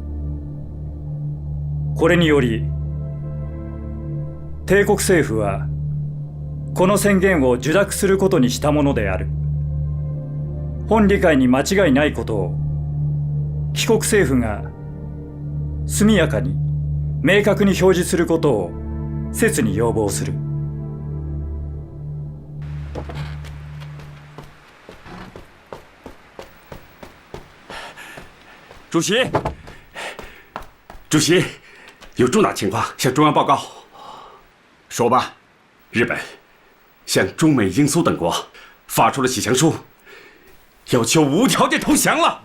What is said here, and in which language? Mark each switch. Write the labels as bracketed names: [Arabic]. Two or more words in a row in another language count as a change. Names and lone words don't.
[Japanese] これにより帝国政府はこの宣言を受諾することにしたものである。本理解に間違いないことを帰国政府が速やかに明確に表示することを切に要望する。 [Chinese] 主席，有重大情况向中央报告。说吧。日本向中美英苏等国发出了启降书，要求无条件投降了。